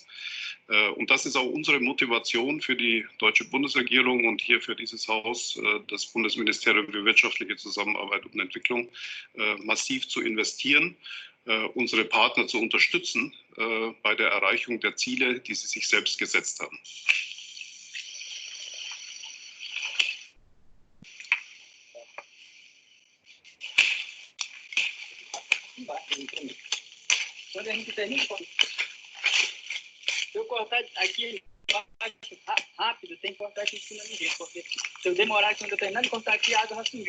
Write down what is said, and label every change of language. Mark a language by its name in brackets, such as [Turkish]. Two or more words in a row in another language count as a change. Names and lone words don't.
[German] Und das ist auch unsere Motivation für die deutsche Bundesregierung und hier für dieses Haus, das Bundesministerium für wirtschaftliche Zusammenarbeit und Entwicklung, massiv zu investieren. unsere Partner zu unterstützen bei der Erreichung der Ziele, die sie sich selbst gesetzt haben. [Portuguese] Quando a gente termina, se eu cortar aqui rápido, tem que cortar aqui em cima ninguém, porque se eu demorar, quando eu terminar de cortar aqui, a água já sumiu.